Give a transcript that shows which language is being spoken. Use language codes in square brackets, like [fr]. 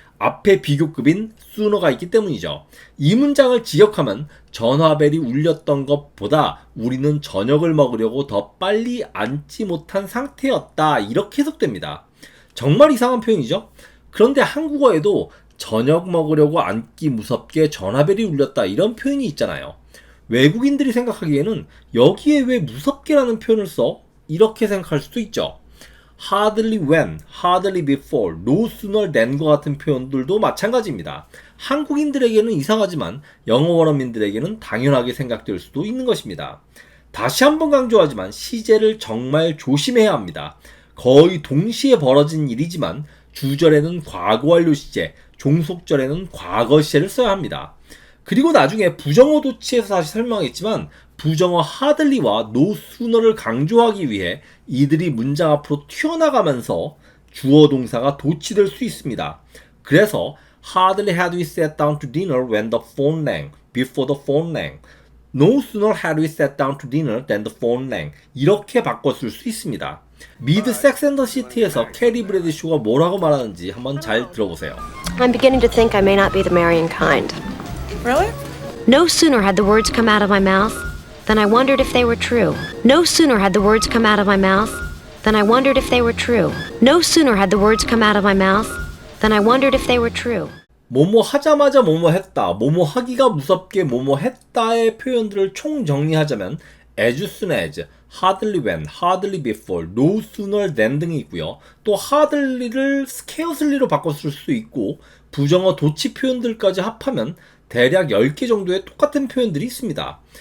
[ko] 앞에 비교급인 sooner가 있기 때문이죠. 이 문장을 직역하면 전화벨이 울렸던 것보다 우리는 저녁을 먹으려고 더 빨리 앉지 못한 상태였다. 이렇게 해석됩니다. 정말 이상한 표현이죠? 그런데 한국어에도 저녁 먹으려고 앉기 무섭게 전화벨이 울렸다 이런 표현이 있잖아요. 외국인들이 생각하기에는 여기에 왜 무섭게라는 표현을 써? 이렇게 생각할 수도 있죠. hardly when, hardly before, no sooner than과 같은 표현들도 마찬가지입니다. 한국인들에게는 이상하지만 영어 원어민들에게는 당연하게 생각될 수도 있는 것입니다. 다시 한번 강조하지만 시제를 정말 조심해야 합니다. 거의 동시에 벌어진 일이지만 주절에는 과거 완료 시제, 종속절에는 과거 시제를 써야 합니다. 그리고 나중에 부정어 도치에서 다시 설명했지만 부정어 hardly와 no sooner를 강조하기 위해 이들이 문장 앞으로 튀어나가면서 주어 동사가 도치될 수 있습니다. [en] 그래서 hardly had we sat down to dinner when the phone rang, before the phone rang. No sooner had we sat down to dinner than the phone rang. [ko] 이렇게 바꿨을 수 있습니다. 미드 섹스 앤 더 시티에서 캐리 브래디쇼가 뭐라고 말하는지 한번 잘 들어보세요. [en] I'm beginning to think I may not be the marrying kind. Really? No sooner had the words come out of my mouth than I wondered if they were true. No sooner had the words come out of my mouth than I wondered if they were true. No sooner had the words come out of my mouth than I wondered if they were true. [ko] 뭐뭐 하자마자 뭐뭐 했다, 뭐뭐 하기가 무섭게 뭐뭐 했다의 표현들을 총 정리하자면 as soon as, hardly when, hardly before, no sooner than 등이 있고요. 또 hardly를 scarcely로 바꿨을 수 있고 부정어 도치 표현들까지 합하면 대략 10개 정도의 똑같은 표현들이 있습니다.